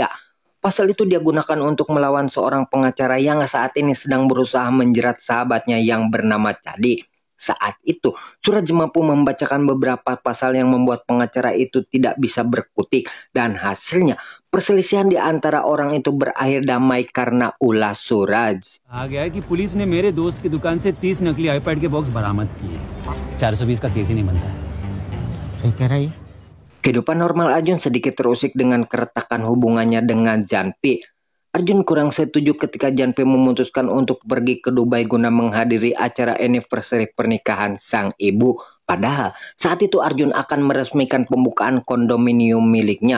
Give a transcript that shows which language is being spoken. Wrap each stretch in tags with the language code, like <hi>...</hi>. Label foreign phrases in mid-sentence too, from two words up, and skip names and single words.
<id>Pasal itu dia gunakan untuk melawan seorang pengacara yang saat ini sedang berusaha menjerat sahabatnya yang bernama Chadi. Saat itu, Suraj mampu membacakan beberapa pasal yang membuat pengacara itu tidak bisa berkutik. Dan hasilnya, perselisihan di antara orang itu berakhir damai karena ulah Suraj.</id> <hi>आ गया है कि पुलिस ने मेरे दोस्त की दुकान से 30 नकली आईपैड के बॉक्स बरामद किए। 420 का केस ही नहीं बनता। सही कह रहा है।</hi> <id>Kehidupan normal Arjun sedikit terusik dengan keretakan hubungannya dengan Janpi. Arjun kurang setuju ketika Janpi memutuskan untuk pergi ke Dubai guna menghadiri acara anniversary pernikahan sang ibu. Padahal saat itu Arjun akan meresmikan pembukaan kondominium miliknya.</id>